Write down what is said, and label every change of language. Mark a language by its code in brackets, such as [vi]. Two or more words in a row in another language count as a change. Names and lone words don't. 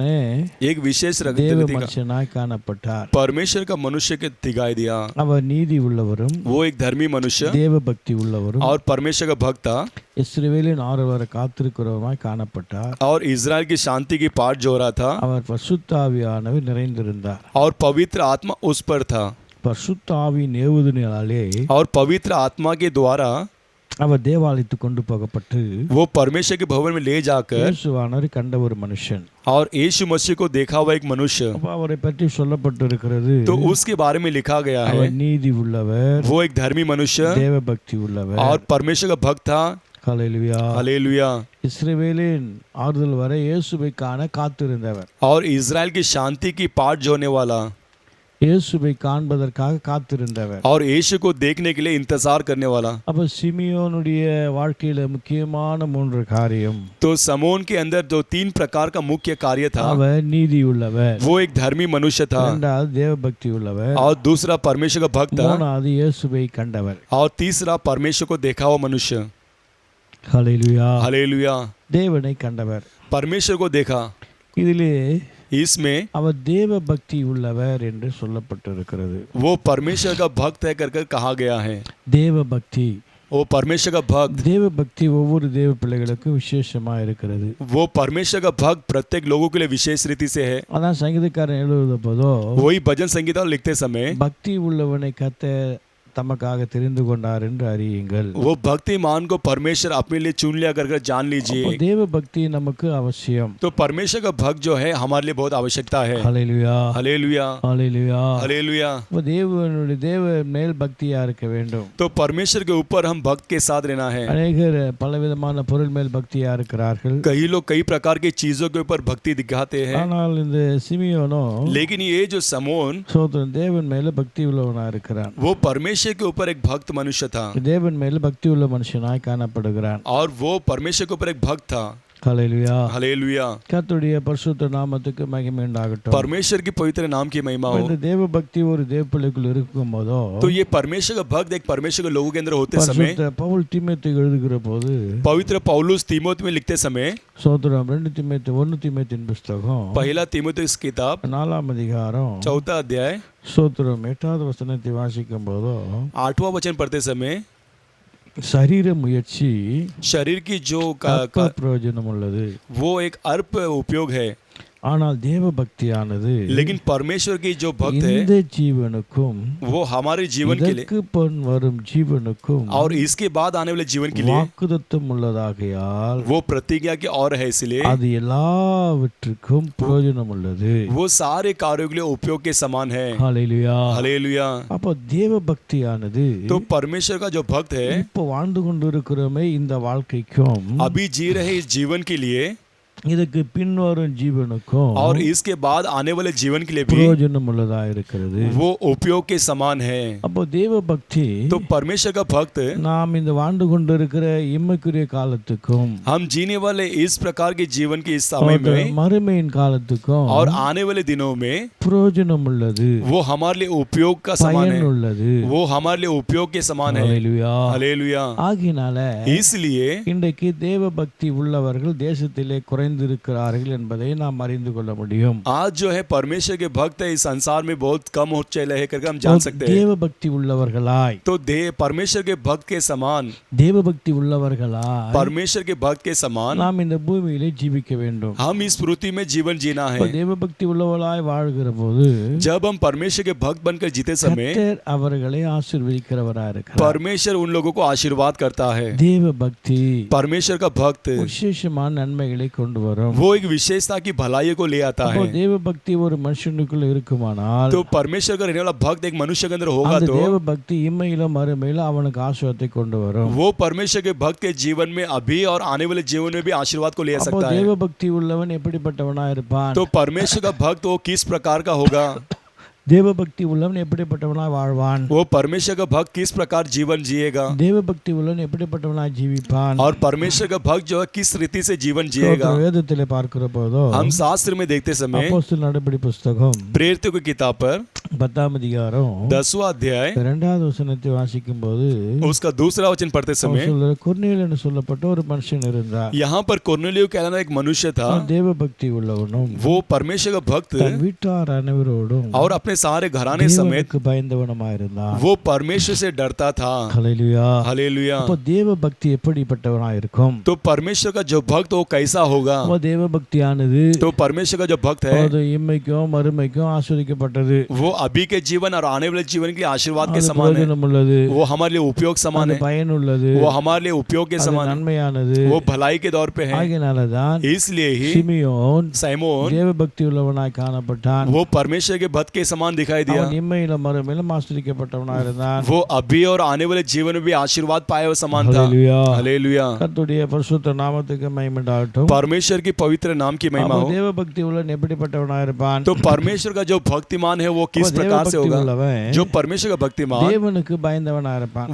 [hi] एक विशेष [ta] தேவ [hi] गतिविधि का [ta] மனுஷனாய் காணப்பட்டார். [hi] परमेश्वर का मनुष्य के दिखाई दिया। [ta] அவர் நீதி உள்ளவரும் [hi] वो एक धर्मी मनुष्य [ta] தேவ பக்தி உள்ளவரும் [hi] और परमेश्वर का भक्त था [ta] இஸ்ரவேலின் ஆறுவரை காத்திருக்கிறவருமாய் காணப்பட்டார். [hi] और इजराइल की शांति की पाठ जो हो रहा था [ta] அவர் பரிசுத்த ஆவியானவர் நிறைந்திருந்தார். [hi] और पवित्र आत्मा उस पर था [ta] பரிசுத்த ஆவியின் ஏவுதலினாலே [hi] और पवित्र आत्मा के द्वारा [ta] அவர் தேவாலயத்துக்கு கொண்டு போகப்பட்டு [hi] वो परमेश्वर के भवन में ले जाकर [ta] இயேசுவானவர் கண்ட ஒரு மனுஷன். [hi] और यीशु मसीह को देखा हुआ एक मनुष्य, [ta] அப்ப அவரை பற்றி சொல்லப்பட்டிருக்கிறது, [hi] तो उसके बारे में लिखा गया है [ta] அவர் நீதி உள்ளவர், [hi] वो एक धर्मी मनुष्य [ta] தேவ பக்தி உள்ளவர். [hi] और परमेश्वर का भक्त था। [ta] ஹல்லேலூயா. [hi] हालेलुया। [ta] இஸ்ரவேலின் ஆறுதல் வரை இயேசுவை காண காத்திருந்தவர், [hi] और इजराइल की शांति की पाठ जो होने वाला [ta] இயேசுவை காண்பதற்காக காத்திருந்தவர். [hi] और यीशु को देखने के लिए इंतजार करने वाला। [ta] அப்ப சிமியோனுடைய வாழ்க்கையில முக்கியமான 3 காரியம். [hi] तो समोन के अंदर जो 3 प्रकार का मुख्य कार्य था, [ta] அவர் நீதி உள்ளவர், [hi] वो एक धर्मी मनुष्य था [ta] இரண்டாவது தேவ பக்தி உள்ளவர், [hi] और दूसरा परमेश्वर का भक्त था [ta] மூணாவது இயேசுவை கண்டவர். [hi] और तीसरा परमेश्वर को देखा हुआ मनुष्य। [ta] ஹல்லேலூயா. [hi] हालेलुया। [ta] தேவனை கண்டவர். [hi] परमेश्वर को देखा। [ta] இதிலே [hi] इसमें [ta] அவர் தேவ பக்தி உள்ளவர் என்று சொல்லப்பட்டிருக்கிறது. [hi] वो परमेश्वर का भक्त है कर कहा गया है। [ta] தேவ பக்தி, [hi] वो परमेश्वर का भक्त, [ta] தேவ பக்தி ஒவ்வொரு தேவ பிள்ளைகளுக்கும் விசேஷமா இருக்கிறது. [hi] वो परमेश्वर का भक्त प्रत्येक लोगों के लिए विशेष रीति से है। [ta] அதான் சங்கீதக்காரன் எழுதுவத போதோ, [hi] वही भजन संगीता लिखते समय [ta] பக்தி உள்ளவனை கர்த்தர் தமக்காக தெரிந்து கொண்டார் என்று அறியுங்கள். [hi] वो भक्तिमान को परमेश्वर अपने लिए चुन लिया कर जान [ta] அப்போ [hi] लीजिए। [ta] தேவ பக்தி நமக்கு அவசியம். [hi] तो परमेश्वर का भक्त जो है हमारे लिए बहुत आवश्यकता है। [ta] ஹல்லேலூயா. [hi] हालेलुया। [ta] ஹல்லேலூயா. [hi] हालेलुया। [ta] அப்போ தேவ மேல் பக்தியா இருக்க வேண்டும். [hi] तो परमेश्वर के ऊपर हम भक्त के साथ रहना है। [ta] அநேகர் பலவிதமான பொருள் மேல் பக்தியா இருக்கிறார்கள். [hi] कई लोग कई प्रकार की चीजों के ऊपर भक्ति दिखाते हैं, [ta] ஆனால் இந்த சிமியோனோ [hi] लेकिन ये जो समोन, [ta] சோதரன் தேவன் மேல பக்தி உள்ளவனா இருக்கிறான். [hi] वो परमेश्वर के ऊपर एक भक्त मनुष्य था [ta] தேவன் மேல பக்தி உள்ள மனுஷனாய் காணப்படுகிறான். [hi] और वो परमेश्वर के ऊपर एक भक्त था। [ta] ஹல்லேலூயா. [hi] हालेलुया। [ta] கர்த்தருடைய பரிசுத்த நாமத்துக்கு மகிமை உண்டாகட்டும். [hi] परमेश्वर की पवित्र नाम की महिमा हो। [ta] இந்த தேவ பக்தி ஒரு தேவ பிள்ளைக்குள் இருக்கும்போதோ, [hi] तो ये परमेश्वर का भक्त एक परमेश्वर के लोगों के अंदर होते समय, [ta] பரிசுத்த பவுல் தீமோத்தேயுக்கு எழுதுகிற போது, [hi] पवित्र पौलुस तीमोथी में लिखते समय, [ta] சோதரம் 2 தீமோத்தேயின் புஸ்தகம் [hi] पहला तीमुथियुस किताब [ta] 4ஆம் அதிகாரம் [hi] 4 अध्याय [ta] சோதரம் 8வது வசனத்தை வாசிக்கும் போதோ, [hi] 8वां वचन पढ़ते समय [ta] சரீர முயற்சி [hi] शरीर की जो [ta] பிரயோஜனம் உள்ளது, [hi] वो एक अल्प उपयोग है, [ta] ஆனால் தேவ பக்தியானது [hi] लेकिन परमेश्वर की जो भक्त है [ta] இந்த ஜீவனுக்கும் [hi] वो हमारे जीवन के लिए [ta] இதற்கு பின் வரும் ஜீவனுக்கும் [hi] और इसके बाद आने वाले जीवन के लिए [ta] வாக்குத்தத்தம் உள்ளதாகையால் [hi] वो प्रतिज्ञा की और है, इसलिए [ta] அது எல்லாவற்றுக்கும் பிரயோஜனம் உள்ளது. [hi] वो सारे कार्यों के लिए उपयोग के समान है। [ta] ஹல்லேலூயா. [hi] हालेलुया। [ta] அப்போ தேவ பக்தியானது [hi] तो परमेश्वर का जो भक्त है [ta] இப்போ வாழ்ந்து கொண்டிருக்கிறோமே இந்த வாழ்க்கைக்கும் [hi] अभी जी रहे इस जीवन के लिए [ta] இதுக்கு பின்வரும் ஜீவனுக்கும் [hi] और इसके बाद आने वाले जीवन के लिए भी [ta] பிரயோஜனம் உள்ளதா இருக்கிறது. [hi] वो उपयोग के समान है। [ta] அப்போ தேவ பக்தி [hi] तो परमेश्वर का भक्त [ta] நாம் இந்த வாழ்ந்து கொண்டிருக்கிற இம்மைக்குரிய காலத்துக்கும் [hi] हम जीने वाले इस प्रकार के जीवन के इस समय में [ta] மறுமையின் காலத்துக்கும் [hi] और आने वाले दिनों में [ta] பிரயோஜனம் உள்ளது, [hi] वो हमारे लिए उपयोग का समान है, [ta] உள்ளது. [hi] वो हमारे लिए उपयोग के समान है। [ta] ஹல்லேலூயா. [hi] हालेलुया। [ta] ஆகினால [hi] इसलिए [ta] இன்றைக்கு தேவ பக்தி உள்ளவர்கள் தேசத்திலே குறைந்திருக்கிறார்கள் என்பதை நாம் அறிந்து கொள்ள முடியும். [hi] आज जो है परमेश्वर के भक्त इस संसार में बहुत कम हो चले हैं करके हम जान सकते हैं। [ta] தேவ பக்தி உள்ளவர்களாய், [hi] तो परमेश्वर के भक्त के समान, [ta] தேவ பக்தி உள்ளவர்களாய் [hi] परमेश्वर के भक्त के समान [ta] நாம் இந்த பூமியிலே ஜீவிக்க வேண்டும். [hi] हम इस पृथ्वी में जीवन जीना है। [ta] தேவ பக்தி உள்ளவர்களாய் வாழ்கிற போது [hi] जब हम परमेश्वर के भक्त बनकर जीते समय [ta] கர்த்தர் அவர்களை ஆசீர்வதிக்கிறவராய் இருக்கிறார். [hi] परमेश्वर उन लोगों को आशीर्वाद करता है। [ta] தேவ பக்தி [hi] परमेश्वर का भक्त [ta] விசேஷமான நன்மைகளை கொண்டு வரும். [hi] वो एक विशेषता की भलाई को ले आता [ta] அப்போ [hi] है। [ta] தேவ பக்தி ஒரு மனுஷனுக்குள்ள இருக்குமானால் [hi] तो परमेश्वर का रहने वाला भक्त एक मनुष्य के अंदर होगा [ta] அந்த [hi] तो [ta] தேவ பக்தி இம்மையிலும் மறுமையிலும் அவனுக்கு ஆசீர்வாதத்தை கொண்டு வரும். [hi] वो परमेश्वर के भक्त के जीवन में अभी और आने वाले जीवन में भी आशीर्वाद को ले [ta] அப்போ [hi] सकता है। [ta] தேவ பக்தி உள்ளவன் எப்படிப்பட்டவனா இருப்பான்? [hi] तो परमेश्वर का भक्त वो किस प्रकार का होगा? [ta] தேவ பக்தி உள்ளவன் எப்படிப்பட்டவனாய் வாழ்வான்? [hi] वो परमेश्वर का भक्त किस प्रकार जीवन जिएगा [ta] தேவ பக்தி உள்ளவன் எப்படிப்பட்டவனாய் ஜீவிப்பான்? [hi] और परमेश्वर का भक्त जो है किस रीति से जीवन जिएगा। [ta] வேதத்திலே பார்க்கிற போதோ [hi] हम शास्त्र में देखते समय [ta] அப்போஸ்தலர் நடபடி புஸ்தகம் [hi] प्रेरितों की किताब पर [ta] 10ஆம் அதிகாரம் [hi] 10वां अध्याय [ta] 2வது வசனத்தை வாசிக்கும் போது [hi] उसका दूसरा वचन पढ़ते समय [ta] கொர்நேலியு என்று சொல்லப்பட்ட ஒரு மனுஷன் இருந்தார். [hi] यहाँ पर कोर्नेलियो कहलाना एक मनुष्य था, [ta] தேவ பக்தி உள்ளவனும் [hi] वो परमेश्वर का भक्त [ta] தன் வீட்டார் அனைவரோடும் [hi] और अपने सारे घराने समेत [ta] தேவனுக்கு பயந்தவனுமாய் இருந்தான். [hi] वो परमेश्वर से डरता था। [ta] ஹல்லேலூயா. [hi] हालेलुया। [ta] அப்போ தேவ பக்தி எப்படிப்பட்டவனாய் இருக்கும்? [hi] तो परमेश्वर का जो भक्त वो कैसा होगा? [ta] அப்போ தேவ பக்தியானது [hi] तो परमेश्वर का जो भक्त है [ta] அது இம்மைக்கும் மறுமைக்கும் ஆசீர்வதிக்கப்பட்டது. [hi] वो अभी के जीवन और आने वाले जीवन के लिए आशीर्वाद के [ta] அது [hi] समान है। [ta] பிரயோஜனம் உள்ளது, [hi] वो हमारे लिए उपयोग समान [ta] அது [hi] है, [ta] பயனுள்ளது, [hi] वो हमारे लिए उपयोग के [ta] அது [hi] समान है, [ta] நன்மையானது. [hi] वो भलाई के दौर पे है। [ta] ஆகையினாலதான் [hi] इसलिए ही [ta] சிமியோன் [hi] सैमोन [ta] தேவ பக்தி உள்ளவனாய் காணப்பட்டான். [hi] वो परमेश्वर के भक्त के समान दिखाई दिया। [ta] அவன் இம்மையிலும் மறுமையிலும் ஆசீர்வதிக்கப்பட்டவனாய் இருந்தான். [hi] वो अभी और आने वाले जीवन में भी आशीर्वाद पाए हुए समान था। [ta] ஹல்லேலூயா. [hi] हालेलुया। [ta] கர்த்தருடைய பரிசுத்த நாமத்துக்கு மகிமை உண்டாகட்டும். [hi] परमेश्वर की पवित्र नाम की महिमा [ta] அப்போ [hi] हो। [ta] தேவ பக்தி உள்ளவன் எப்படிப்பட்டவனாய் இருப்பான்? [hi] तो परमेश्वर का जो भक्तिमान है वो किस [ta] அப்போ தேவ [hi] प्रकार से [ta] பக்தி [hi] होगा? [ta] உள்ளவன் [hi] जो परमेश्वर का भक्तिमान [ta] தேவனுக்கு பயந்தவனாய் இருப்பான்.